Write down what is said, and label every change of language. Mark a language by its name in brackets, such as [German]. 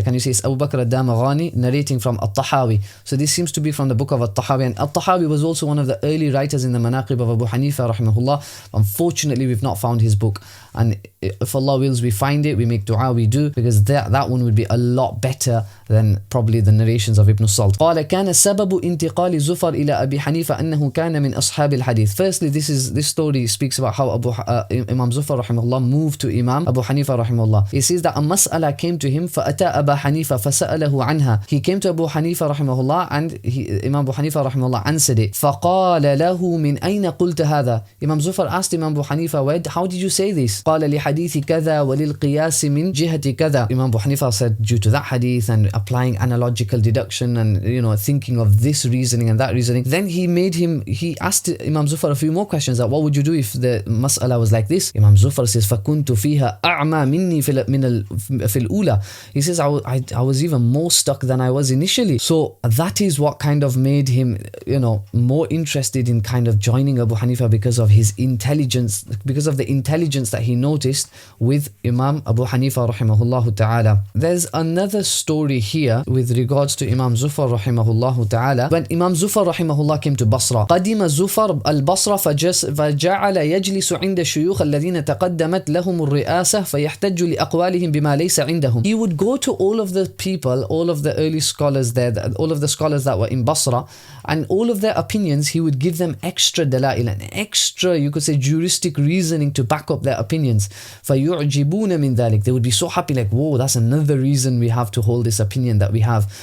[English] Can you say it's Abu Bakr ad-Damaghani narrating from At-Tahawi? So this seems to be from the book of At-Tahawi, and At-Tahawi was also one of the early writers in the Manaqib of Abu Hanifah rahimahullah. Unfortunately, we've not found his book, and if Allah wills we find it, we make dua, we do, because that one would be a lot better than probably the narrations of Ibn Salt. [Arabic] قال كان سبب انتقال زفر إلى أبي حنيفة أنه كان من أصحاب الحديث. [English] Firstly, this story speaks about how Imam Zufar rahimahullah moved to Imam Abu Hanifah rahimahullah. He says that a mas'ala came to him, [Arabic] فأتى أبا حنيفة فسأله عنها. [English] He came to Abu Hanifah rahimahullah, and Imam Abu Hanifah rahimahullah answered it. [Arabic] فقال له من أين قلت هذا? [English] Imam Zufar asked Imam Abu Hanifah, how did you say this? [Arabic] قال لحديث كذا وللقياس من جهة كذا. [English] Imam Abu Hanifah said, due to that hadith and applying analogical deduction and thinking of this reasoning and that reasoning. Then he asked Imam Zufar a few more questions, that what would you do if the mas'ala was like this? Imam Zufar says [Arabic] فكنت فيها أعمى مني في الأولى. [English] He says I was even more stuck than I was initially. So that is what kind of made him more interested in kind of joining Abu Hanifah, because of his intelligence, because of the intelligence that he noticed with Imam Abu Hanifah rahimahullah ta'ala. There's another story here with regards to Imam Zufar rahimahullah ta'ala. When Imam Zufar rahimahullah came to Basra, [Arabic] قدم زفر البصرة فجعل يجلس عند الشيوخ الذين تقدمت لهم الرئاسة فيحتج لأقوالهم بما ليس عندهم. [English] He would go to all of the people, all of the early scholars there, all of the scholars that were in Basra, and all of their opinions, he would give them extra dalail and extra, you could say, juristic reasoning to back up their opinion. [Arabic] opinions. فَيُعْجِبُونَ مِنْ ذَلِكَ. [English] They would be so happy, like, whoa, that's another reason we have to hold this opinion that we have.